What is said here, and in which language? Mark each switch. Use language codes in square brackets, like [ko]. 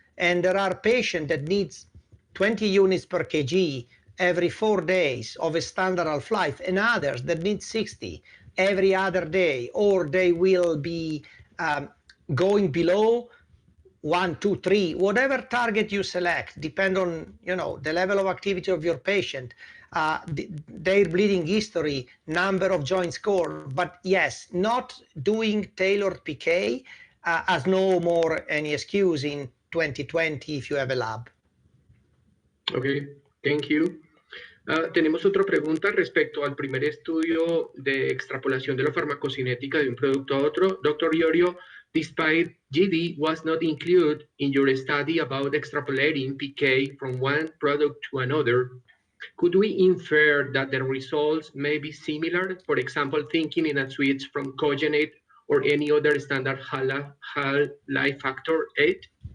[en] And there are patients that needs 20 units per kg every 4 days of a standard half-life, and others that need 60 every other day, or they will be going below 1, 2, 3, whatever target you select, depend on the level of activity of your patient, their bleeding history, number of joint score. But yes, not doing tailored PK has no more any excuse in 2020 if you have a lab. Okay, thank you. [es] Tenemos otra pregunta respecto al primer estudio de extrapolación de la farmacocinética de un producto a otro. [en] Dr. Iorio, despite GD was not included in your study about extrapolating PK from one product to another, could we infer that the results may be similar? For example, thinking in a switch from cogenate or any other standard half-life factor 8?